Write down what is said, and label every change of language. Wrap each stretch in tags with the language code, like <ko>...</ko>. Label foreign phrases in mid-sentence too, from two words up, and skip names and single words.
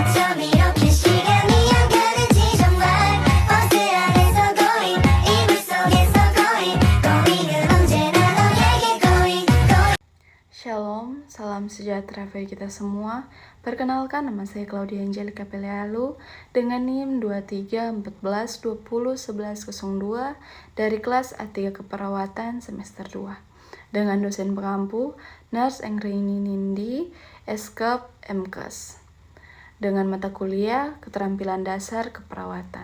<ko>밤 이렇게 시간이 안 가는지 정말 버스 안에서 going 이불 속에서 going 은 언제나 너에게 going.</ko> <id>Shalom, salam sejahtera bagi kita semua. Perkenalkan, nama saya Claudia Angelica Pelealu dengan NIM 2314201102 dari kelas A3 Keperawatan semester 2 dengan dosen pengampu Nurse Engreini Nindi, Eskep MKes, dengan mata kuliah Keterampilan Dasar Keperawatan.</id>